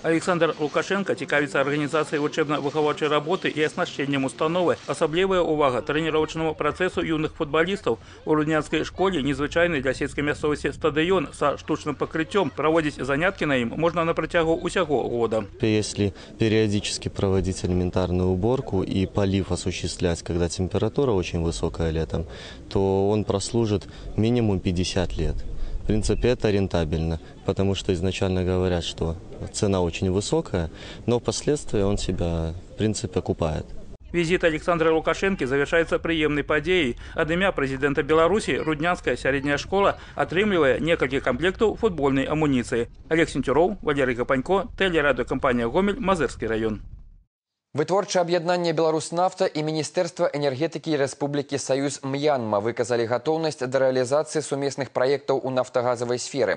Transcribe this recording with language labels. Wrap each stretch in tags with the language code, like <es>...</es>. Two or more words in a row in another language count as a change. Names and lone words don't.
<be>Александр Лукашенко цікавіцца арганізацыяй вучэбна-выхаваўчай работы і аснашчэннем установы. Асаблівая ўвага трэніровачнаму працэсу юных футбалістаў. У руднянскай школе незвычайны для сельскай мясцовасці стадыён са штучным пакрыццём. Праводзіць заняткі на ім можна на працягу усяго года.</be> <ru>Если периодически проводить элементарную уборку и полив осуществлять, когда температура очень высокая летом, то он прослужит минимум 50 лет. В принципе, это рентабельно, потому что изначально говорят, что цена очень высокая, но впоследствии он себя, в принципе, окупает. Визит Александра Лукашенко завершается приемной подеей.</ru> <be>Ад імя</be> <ru>президента Беларуси Руднянская средняя школа</ru> <be>атрымлівае некалькі</be> <ru>комплектов футбольной амуниции. Олег Сентюров, Валерий Гапанько, телерадиокомпания «Гомель», Мазырскі район.</ru> <be>Вытворчае аб'яднанне «Беларуснафта» і Міністэрства энергетыкі Рэспублікі Саюз М'янма выказалі гатоўнасць да рэалізацыі сумесных праектаў у нафтагазавай сферы.</be>